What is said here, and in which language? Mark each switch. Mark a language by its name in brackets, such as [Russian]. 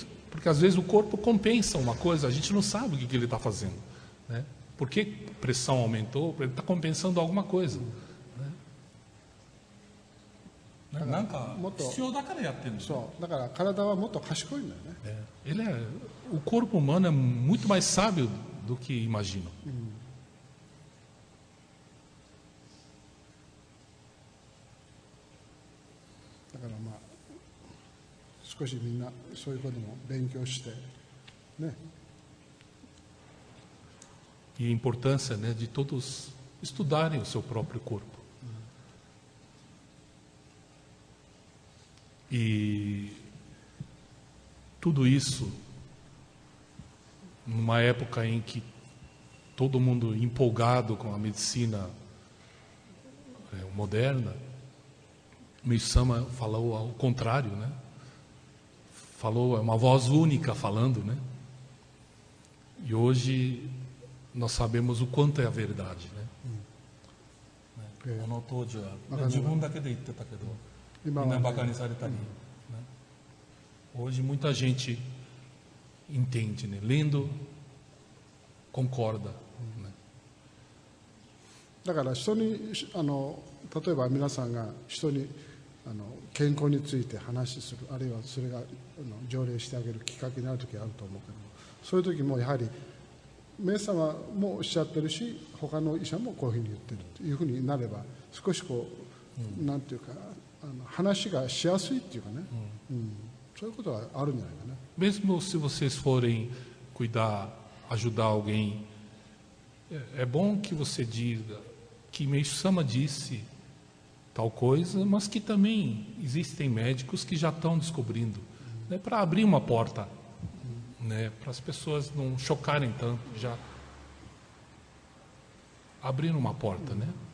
[Portuguese] Porque às vezes o corpo compensa uma coisa, a gente não sabe o que ele está fazendo, né? Por que a pressão aumentou? Ele está compensando alguma coisa. [Japanese] なんか必要だからやってるんですよ。そう、だから体はもっと賢いんだよね。 [Portuguese] O corpo humano é muito mais sábio do que imaginam. [Japanese] だからまあ少しみんなそういうことも勉強してね。 [Portuguese] E a importância, né, de todos estudarem o seu próprio corpo. E tudo isso numa época em que todo mundo empolgado com a medicina moderna, Meishu-sama falou ao contrário, né? Falou, é uma voz única falando, né? E hoje nós sabemos o quanto é a verdade, né? [Japanese] この当時は、自分だけで言ってたけど、みんなバカにされたり、 [Portuguese] Hoje muita gente entende, né? Lendo, concorda. Né? [Japanese] だから人に例えば皆さんが人に健康について話する、あるいはそれが条例してあげるきっかけになる時があると思うけども、そういう時もやはりメイ様もおっしゃってるし、他の医者もこういうふうに言ってるというふうになれば、少しこう、なんていうか話がしやすいっていうかね、そういうことがあるんじゃないかな。 [Portuguese] Mesmo se vocês forem cuidar, ajudar alguém, é bom que você diga que Meishu-sama disse tal coisa, mas que também existem médicos que já estão descobrindo, né, para abrir uma porta, né, para as pessoas não chocarem tanto, já abrir uma porta, né?